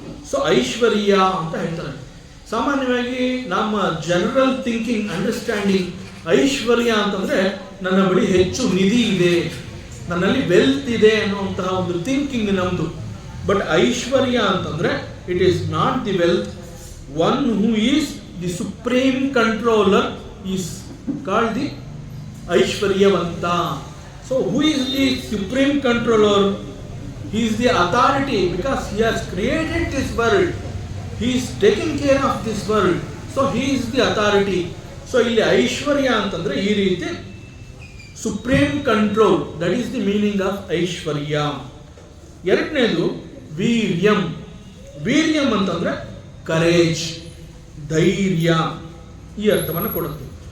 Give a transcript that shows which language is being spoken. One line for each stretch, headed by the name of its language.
Kannada: So ಐಶ್ವರ್ಯ ಅಂತ ಹೇಳ್ತಾರೆ. ಸಾಮಾನ್ಯವಾಗಿ ನಮ್ಮ
English: general thinking,
Kannada: ಅಂಡರ್ಸ್ಟ್ಯಾಂಡಿಂಗ್, ಐಶ್ವರ್ಯ ಅಂತಂದ್ರೆ ನನ್ನ ಬಳಿ ಹೆಚ್ಚು ನಿಧಿ ಇದೆ, ನನ್ನಲ್ಲಿ ವೆಲ್ತ್ ಇದೆ ಅನ್ನುವಂತಹ ಒಂದು ಥಿಂಕಿಂಗ್ ನಮ್ದು.
English: But ಐಶ್ವರ್ಯ ಅಂತಂದ್ರೆ it is not the wealth. One who is the supreme controller is called the ಐಶ್ವರ್ಯವಂತ. So who is the supreme controller? He is the authority because he has created this world. He is taking care of this world. So he is the authority. So
Kannada: ಇಲ್ಲಿ ಐಶ್ವರ್ಯ ಅಂತಂದ್ರೆ ಈ ರೀತಿ
English: Supreme control, that is the meaning of ಐಶ್ವರ್ಯ.
Kannada: ಎರಡನೇದು ವೀರ್ಯಂ. ವೀರ್ಯಂ ಅಂತಂದ್ರೆ courage, ಧೈರ್ಯ, ಈ ಅರ್ಥವನ್ನು ಕೊಡುತ್ತೆ.